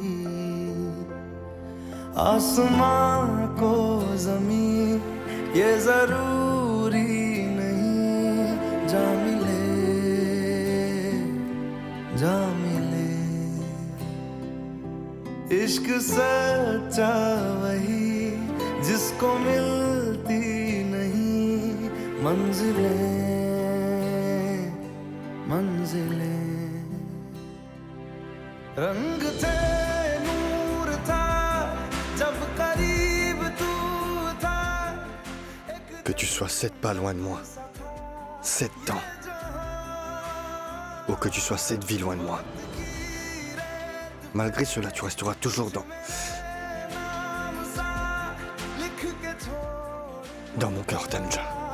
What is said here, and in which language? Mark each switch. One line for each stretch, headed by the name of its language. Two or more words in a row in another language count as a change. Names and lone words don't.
Hindi: आसमां को ज़मीं ये ज़रूरी नहीं जा मिले इश्क सच्चा वही जिसको मिलती नहीं मंजिलें रंग थे नूर था जब करीब तू था
French: Que tu sois 7 pas loin de moi, 7 ans, ou que tu sois 7 vies loin de moi. Malgré cela, tu resteras toujours dans mon cœur, Tanja.